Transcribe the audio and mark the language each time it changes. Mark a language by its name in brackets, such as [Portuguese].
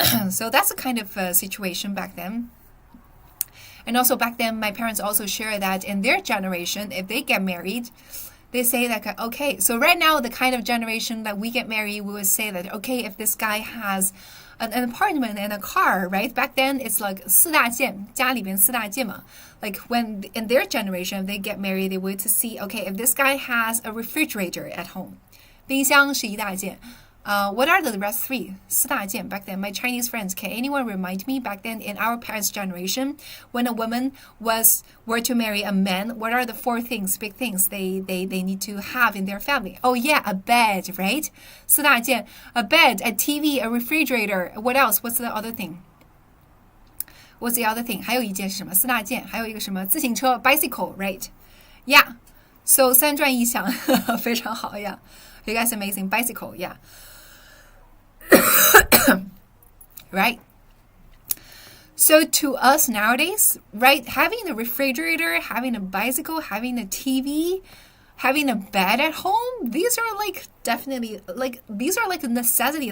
[English] So that's a kind of situation back then. And also back then, my parents also share that in their generation, if they get married, they say that, okay, so right now, the kind of generation that we get married, we would say that, okay, if this guy has an apartment and a car, right? Back then, it's like 四大件, [Chinese] 家里边四大件嘛. [English] Like when in their generation, if they get married, they would to see, okay, if this guy has a refrigerator at home, [Chinese] 冰箱是一大件. [English] What are the rest three? 四大件 back then. My Chinese friends, can anyone remind me back then in our parents' generation, when a woman were to marry a man, what are the four things, big things they need to have in their family? Oh yeah, a bed, right? 四大件, a bed, a TV, a refrigerator. What else? What's the other thing? What's the other thing? [Chinese] 还有一件是什么？四大件，还有一个什么？ [English] 自行车 bicycle, right? Yeah. [Chinese] So 三转一响，非常好 yeah. [English] You guys amazing bicycle, yeah. Right? So to us nowadays, right, having a refrigerator, having a bicycle, having a TV, having a bed at home, these are like definitely like these are like a necessity.